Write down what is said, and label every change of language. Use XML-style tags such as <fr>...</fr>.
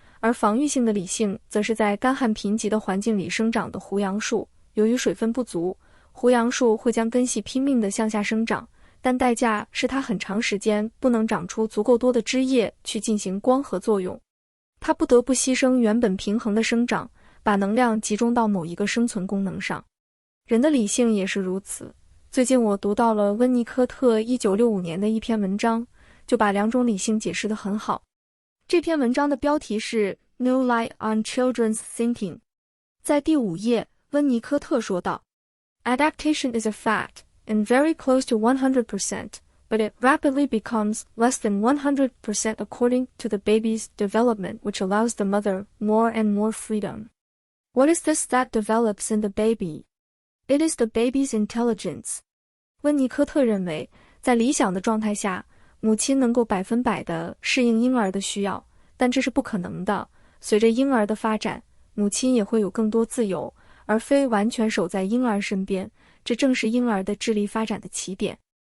<zh>而防御性的理性则是在干旱贫瘠的环境里生长的胡杨树，由于水分不足，胡杨树会将根系拼命地向下生长，但代价是它很长时间不能长出足够多的枝叶去进行光合作用，它不得不牺牲原本平衡的生长，把能量集中到某一个生存功能上。人的理性也是如此。最近我读到了温尼科特1965年的一篇文章，就把两种理性解释得很好。这篇文章的标题是</zh> <en>New Light on Children's Thinking。</en> <zh>在第5页，温尼科特说道，</zh> <en>Adaptation is a fact, and very close to 100%, but it rapidly becomes less than 100% according to the baby's development, which allows the mother more and more freedom. What is this that develops in the baby? It is the baby's intelligence.</en> <zh>温尼科特认为，在理想的状态下，母亲能够100%地适应婴儿的需要，但这是不可能的。随着婴儿的发展，母亲也会有更多自由，而非完全守在婴儿身边，这正是婴儿的智力发展的起点。</zh>